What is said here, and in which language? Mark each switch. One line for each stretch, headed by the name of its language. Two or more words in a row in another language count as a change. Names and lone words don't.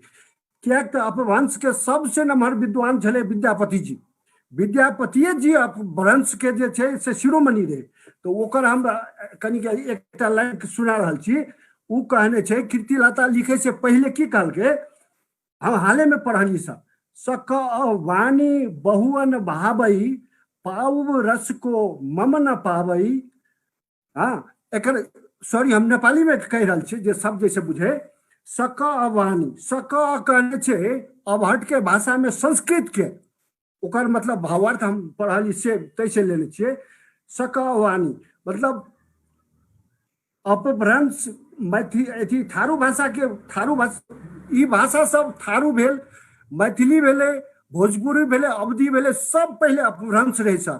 Maithili: कियाक तऽ अपभ्रंश के सबसे नमहर विद्वान छलै विद्यापति जी, विद्यापतिये जी अपभ्रंश के जे छै से शिरोमणि रहे। तो ओकर हम कनि एकटा लाइन सुना रहल छी, उ कहने छै कीर्तिलता लिखे से पहले की कहलकै, हम हाले में पढ़लिए सब,
Prakrit languages: सक वाणी बहुअन भावई पाऊ रस को मम न पावई।
Maithili: हाँ एकर सॉरी हम नेपाली में कह रहल छी जे सब जैसे बुझे। सक वाणी, सक कहने छै अबहट के भाषा में संस्कृत के, ओकर मतलब भावार्थ हम पढ़ली से तैसे लेने छियै। सक वाणी मतलब अपभ्रंश मैथिली थारू भाषा के, थारू भाषा ई भाषा सब थारू भेल, मैथिली भेले, भोजपुरी भेले, अवधी भेले, सब पहले अपभ्रंश रहे सर।